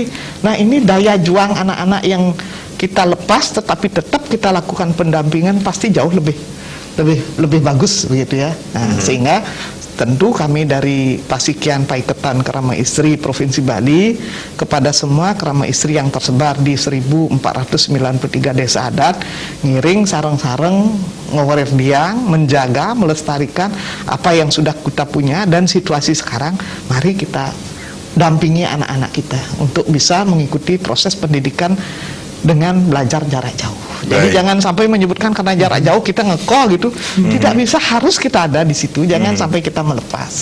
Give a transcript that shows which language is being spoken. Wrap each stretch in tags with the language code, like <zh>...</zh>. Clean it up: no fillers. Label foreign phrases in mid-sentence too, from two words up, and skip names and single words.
<id>Nah ini daya juang anak-anak yang kita lepas tetapi tetap kita lakukan pendampingan pasti jauh lebih bagus begitu ya. Nah, sehingga tentu kami dari Pasikian Paiketan Kerama Istri Provinsi Bali kepada semua kerama istri yang tersebar di 1493 desa adat</id> <ban>ngiring sareng-sareng ngoref diang,</ban> <id>menjaga, melestarikan apa yang sudah kita punya, dan situasi sekarang mari kita dampingi anak-anak kita untuk bisa mengikuti proses pendidikan dengan belajar jarak jauh. Jadi jangan sampai menyebutkan karena jarak jauh kita ngekol gitu. Tidak bisa, harus kita ada di situ. Jangan sampai kita melepas.</id>